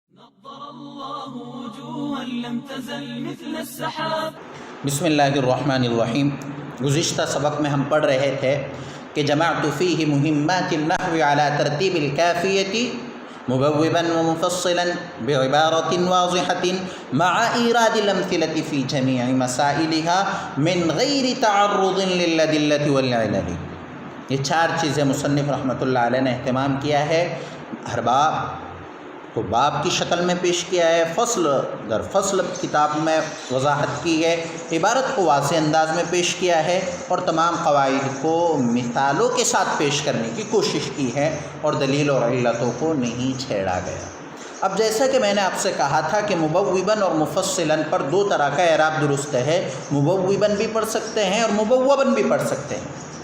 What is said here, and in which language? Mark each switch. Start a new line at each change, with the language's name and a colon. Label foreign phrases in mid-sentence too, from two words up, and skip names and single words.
Arabic: بسم اللہ الرحمن الرحیم۔
Urdu: گزشتہ سبق میں ہم پڑھ رہے تھے کہ
Arabic: جمعت فیہ مہمات النحو علی ترتیب الکافیۃ مبوبا ومفصلا بعبارۃ واضحۃ مع ایراد الامثلۃ فی جمیع مسائلها من غیر تعرض للادلۃ والعلل۔
Urdu: یہ چار چیزیں مصنف رحمۃ اللہ علیہ نے اہتمام کیا ہے۔ ہر باب کو باب کی شکل میں پیش کیا ہے، فصل در فصل کتاب میں وضاحت کی ہے، عبارت کو واضح انداز میں پیش کیا ہے اور تمام قواعد کو مثالوں کے ساتھ پیش کرنے کی کوشش کی ہے اور دلیل اور علتوں کو نہیں چھیڑا گیا۔ اب جیسا کہ میں نے آپ سے کہا تھا کہ مبوباً اور مفصلاً پر دو طرح کا اعراب درست ہے، مبوباً بھی پڑھ سکتے ہیں اور مبوباً بھی پڑھ سکتے ہیں۔